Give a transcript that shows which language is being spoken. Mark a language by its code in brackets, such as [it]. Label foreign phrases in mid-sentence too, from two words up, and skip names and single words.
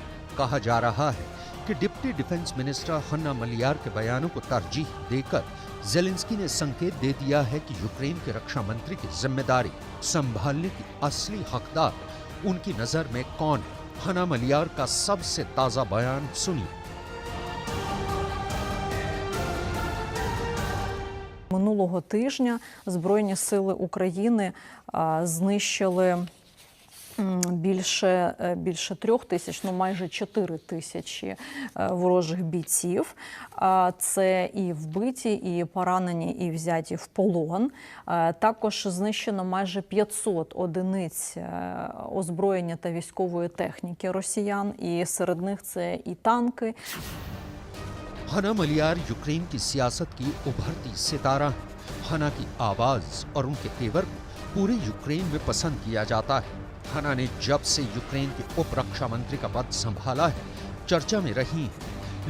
[hi] कहा जा रहा है कि [en] deputy defence minister [hi] हन्ना मलियार के बयानों को तरजीह देकर ज़ेलेंस्की ने संकेत दे दिया है कि यूक्रेन के रक्षा मंत्री की जिम्मेदारी संभालने की असली हकदार उनकी नजर में कौन है। हन्ना मलियार का सबसे ताजा बयान सुनिए। [uk] Минулого тижня Збройні сили України знищили більше 3 тисяч, майже 4 тисячі ворожих бійців. Це і вбиті, і поранені, і взяті в полон. Також знищено майже 500 одиниць озброєння та військової техніки росіян, і серед них це і танки. [hi] हन्ना मलियार यूक्रेन की सियासत की उभरती सितारा है। हन्ना की आवाज और उनके तेवर को पूरे यूक्रेन में पसंद किया जाता है। हन्ना ने जब से यूक्रेन के उप रक्षा मंत्री का पद संभाला है, चर्चा में रही है।